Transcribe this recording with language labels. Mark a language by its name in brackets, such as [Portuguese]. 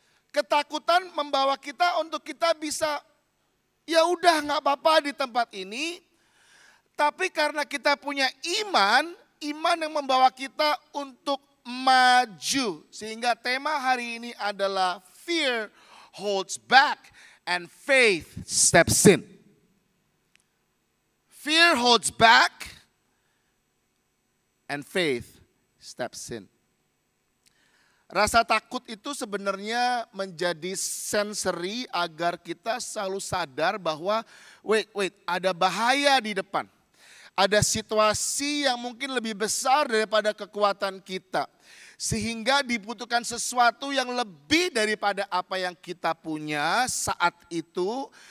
[Indonesian] Ketakutan membawa kita untuk kita bisa, ya udah nggak apa-apa di tempat ini. Tapi karena kita punya iman yang membawa kita untuk maju. Sehingga tema hari ini adalah [English] fear holds back and faith steps in. Fear holds back and faith steps in. [Indonesian] Rasa takut itu sebenarnya menjadi sensory agar kita selalu sadar bahwa wait, ada bahaya di depan. Ada situasi yang mungkin lebih besar daripada kekuatan kita. Sehingga dibutuhkan sesuatu yang lebih daripada apa yang kita punya saat itu.